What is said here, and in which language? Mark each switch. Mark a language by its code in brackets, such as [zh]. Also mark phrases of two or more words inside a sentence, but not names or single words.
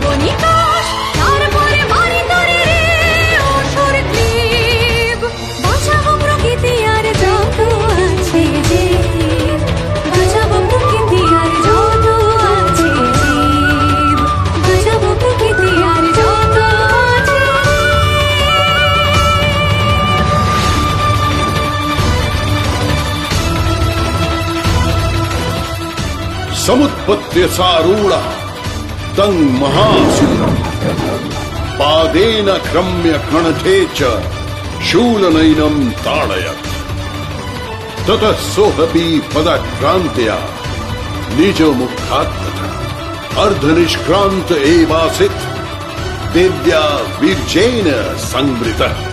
[bn] নিকাশ, তারপরে মারি তরে রে অসুর ক্লীব, বাঁচাবো প্রকৃতি আর যত আছে জীব, বাঁচাবো প্রকৃতি আর যত আছে জীব, বাঁচাবো প্রকৃতি আর যত আছে। [sa] समुत्पत्य सारूढ़ तं महासुरं, पादेन क्रम्य कणठे च शूलनयनं ताडयत्, ततः सोऽपि पदक्रान्त्या निज मुखात् अर्धनिष्क्रान्त एवासीत्, देव्या वीर्येण संवृतः।